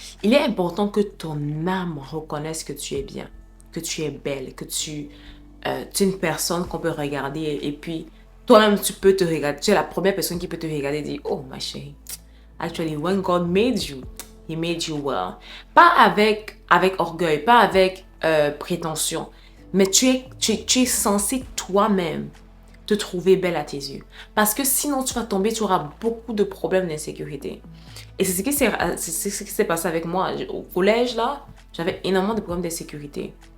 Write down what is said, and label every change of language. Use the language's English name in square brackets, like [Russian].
[French] Il est important que ton âme reconnaisse que tu es bien, que tu es belle, que tu es une personne qu'on peut regarder et puis toi-même tu peux te regarder, tu es la première personne qui peut te regarder et dire, oh ma chérie, [English] Actually, when God made you, He made you well. [French] Pas avec orgueil, pas avec prétention, mais tu es censé toi-même te trouver belle à tes yeux. Parce que sinon, tu vas tomber, tu auras beaucoup de problèmes d'insécurité. Et c'est ce qui s'est passé avec moi. Au collège, là, j'avais énormément de problèmes d'insécurité.